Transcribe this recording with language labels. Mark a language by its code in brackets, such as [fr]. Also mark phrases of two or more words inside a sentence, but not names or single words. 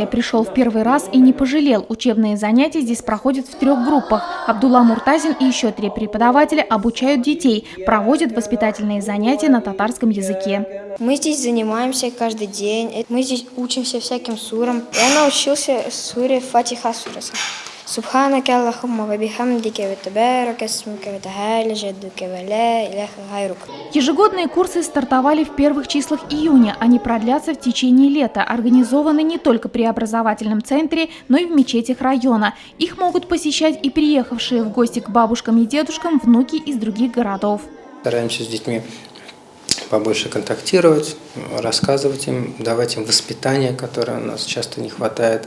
[ru] Пришел в первый раз и не пожалел. Учебные занятия здесь проходят в 3 группах. Абдулла Муртазин и еще 3 преподавателя обучают детей, проводят воспитательные занятия на татарском языке. Мы здесь занимаемся каждый день. Мы здесь учимся всяким сурам. Я научился суре Фатиха сураса. [ar] سبحانك اللهم وبحمدك وتبارك اسمك وتعالى جدك ولا إله غيرك. [ru] Ежегодные курсы стартовали в первых числах июня. Они продлятся в течение лета. Организованы не только при образовательном центре, но и в мечетях района. Их могут посещать и приехавшие в гости к бабушкам и дедушкам внуки из других городов. Стараемся с детьми побольше контактировать, рассказывать им, давать им воспитание, которое у нас часто не хватает.